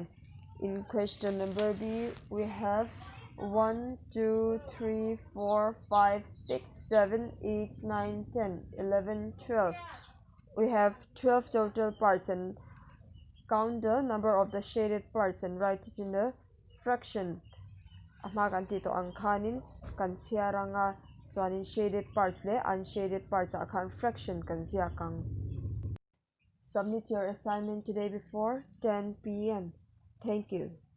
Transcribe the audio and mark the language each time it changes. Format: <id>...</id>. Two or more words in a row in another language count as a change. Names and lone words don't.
<en>In question number D, we have 1, 2, 3, 4, 5, 6, 7, 8, 9, 10, 11, 12. We have 12 total parts, and count the number of the shaded parts and write it in the fraction.</en> <lus>Ama kan ti to ang khanin kan siaranga chuanin</lus> <en>shaded parts</en> <lus>le</lus> <en>unshaded parts</en> <lus>a khan fraction kan zia kang.</lus> <en>Submit your assignment today before 10 p.m. Thank you.</en>